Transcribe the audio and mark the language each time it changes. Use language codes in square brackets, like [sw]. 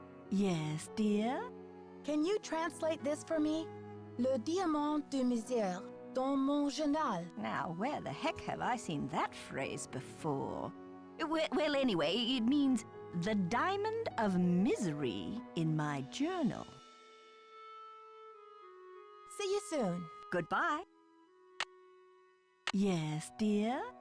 [en] Yes, dear? Can you translate this for me? [fr] Le diamant de misère dans mon journal. [en] Now, where the heck have I seen that phrase before? Well, anyway, it means the diamond of misery in my journal. See you soon. Goodbye. Yes, dear?